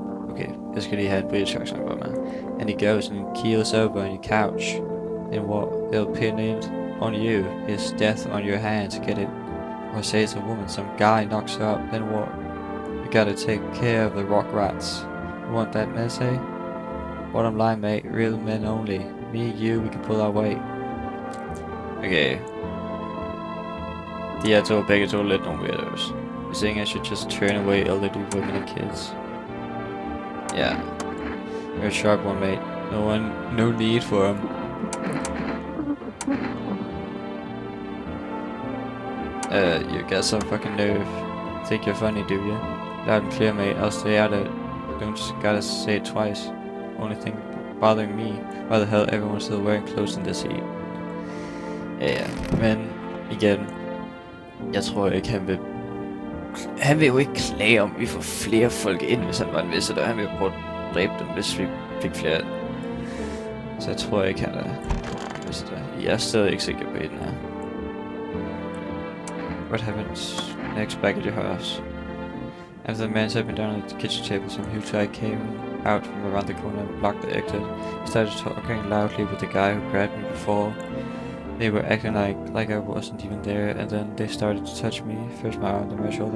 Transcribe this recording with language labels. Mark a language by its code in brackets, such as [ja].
[da] Okay, jeg skal lige have en [en] British accent [da] på mig. [en] And he goes and keels over on your couch. And what? They'll pin it on you. His death on your hands. Get it? Or say it's a woman. Some guy knocks her up. Then what? You gotta take care of the rock rats. You want that mess, eh? Bottom line, mate. Real men only. Me, you, we can pull our weight. Okay. [da] De er begge to lidt nogle weirdos. [en] You're saying I should just turn away elderly women and kids. Yeah. You're a sharp one, mate. No need for him. You got some fucking nerve. Think you're funny, do you? Loud and clear, mate. I'll stay out of it. Don't gotta say it twice. Only thing bothering me. Why the hell everyone's still wearing clothes in this heat? [da] Ja, men igen. Jeg tror ikke, han vil jo ikke klage om, vi får flere folk ind, hvis han var en visitor. Han vil jo prøve at dræbe dem, hvis vi fik flere. Så jeg tror ikke, han er visitor. Jeg er stadig ikke sikker på den her. [en] What happens next back at your house? After the man sat me down at the kitchen table, some huge guy came out from around the corner and blocked the exit. He started talking loudly with the guy who grabbed me before. They were acting like I wasn't even there, and then they started to touch me. First my arm, then my shoulder.